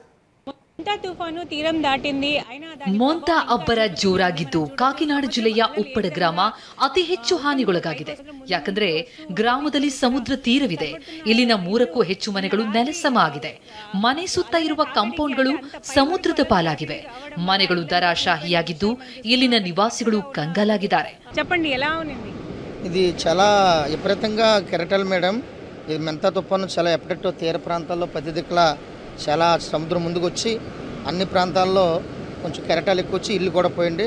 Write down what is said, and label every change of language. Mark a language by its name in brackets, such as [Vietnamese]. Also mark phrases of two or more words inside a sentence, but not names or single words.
[Kannada] ಮೊಂತಾ ಅಬ್ಬರ ಜೋರಾಗಿದ್ದು ಕಾಕಿನಾಡ ಜಿಲ್ಲೆಯ ಉಪ್ಪಡ ಗ್ರಾಮ ಅತಿ ಹೆಚ್ಚು ಹಾನಿಗೊಳಗಾಗಿದೆ. ಯಾಕಂದ್ರೆ ಗ್ರಾಮದಲ್ಲಿ ಸಮುದ್ರ ತೀರವಿದೆ. ಇಲ್ಲಿನ 3ಕ್ಕೂ ಹೆಚ್ಚು ಮನೆಗಳು ನೆಲಸಮ ಆಗಿದೆ. ಮನೆ ಸುತ್ತ ಇರುವ ಕಾಂಪೌಂಡ್ಗಳು ಸಮುದ್ರದ ಪಾಲಾಗಿವೆ. ಮನೆಗಳು ధరాశాಹಿಯಾಗಿದ್ದು ಇಲ್ಲಿನ నివాసిಗಳು కంగాలాಗಿದ್ದಾರೆ. [Telugu] చెప్పండి ఎలా ఉంది? ఇది చాలా విపరీతంగా కెరటల్ మేడం. ఇది మెంతా తుఫాను చాలా ఎప్పటికో తీర ప్రాంతాల్లో 10 దిక్కుల చాలా సముద్రం ముందుకు వచ్చి అన్ని ప్రాంతాల్లో కొంచెం కెరటాలు ఎక్కువ వచ్చి ఇల్లు కూడా పోయింది.